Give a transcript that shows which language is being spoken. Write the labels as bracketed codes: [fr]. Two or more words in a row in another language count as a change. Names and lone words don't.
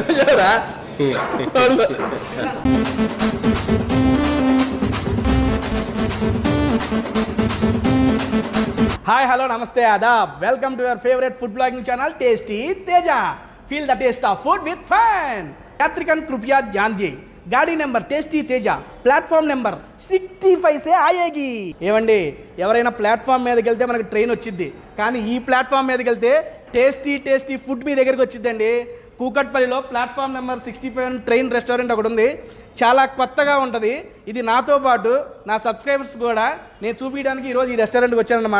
[en] Hi hello namaste aadab, welcome to your favourite food blogging channel Tasty Teja. Feel the taste of food with fun. [hi] यात्रिकन कृपया जानिए, गाड़ी నెంబర్ टेस्टी तेजा [en] platform number [hi] 65 से आएगी. [te] ఏమండి, ఎవరైనా ప్లాట్ఫామ్ మీదకి వెళ్తే మనకి ట్రైన్ వచ్చింది, కానీ ఈ ప్లాట్ఫామ్ మీదకి వెళ్తే [en] tasty food [te] మీ దగ్గరికి వచ్చిందండి. కూకట్పల్లిలో ప్లాట్ఫామ్ నెంబర్ 65 [en] train restaurant [te] ఒకటి ఉంది. చాలా కొత్తగా ఉంటుంది. ఇది నాతో పాటు నా సబ్స్క్రైబర్స్ కూడా నేను చూపించడానికి ఈరోజు ఈ రెస్టారెంట్కి వచ్చానన్నమాట.